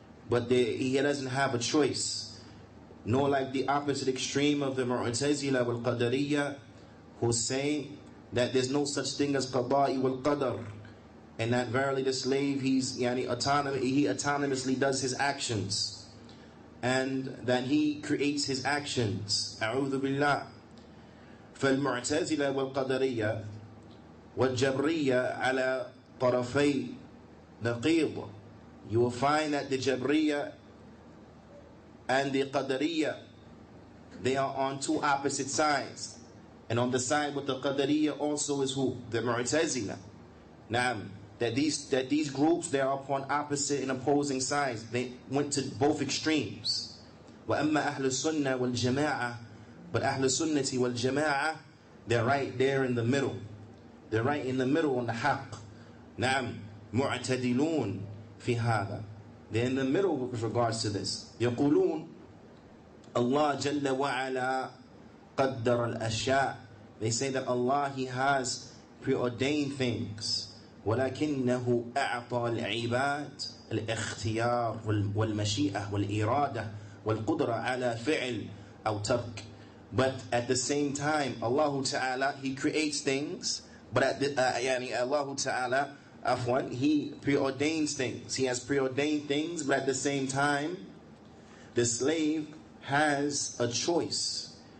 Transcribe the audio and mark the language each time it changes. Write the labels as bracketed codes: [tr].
[en] But he doesn't have a choice. Nor like the opposite extreme of the Mu'tazila wal Qadariyya, who say that there's no such thing as qada'i wal qadar, and that verily the slave, he autonomously does his actions, and that he creates his actions. [ar] A'udhu billah. فالمعتزلة والقدرية والجبرية على طرفي نقيض. [en] You will find that the Jibreel and the Qadariyya, they are on two opposite sides. And on the side with the Qadariyya also is who? The Mu'tazila. Naam. That these groups, they are upon opposite and opposing sides. They went to both extremes. [ar] وَأَمَّا أَهْلُ السُنَّةِ وَالْجَمَاعَةِ. [en] But أهل السنة والجماعة, they're right there in the middle. They're right in the middle on the haqq. [ar] نعم. معتدلون في هذا. [en] They're in the middle with regards to this. [ar] يقولون Allah جل وعلا قدر الأشياء. [en] They say that Allah, He has preordained things. [ar] ولكنه أعطى العباد الاختيار والمشيئة والإرادة والقدرة على فعل أو ترك. [en] But at the same time, Allah Ta'ala, He creates things, but Allah Ta'ala, He preordains things. He has preordained things, but at the same time, the slave has a choice.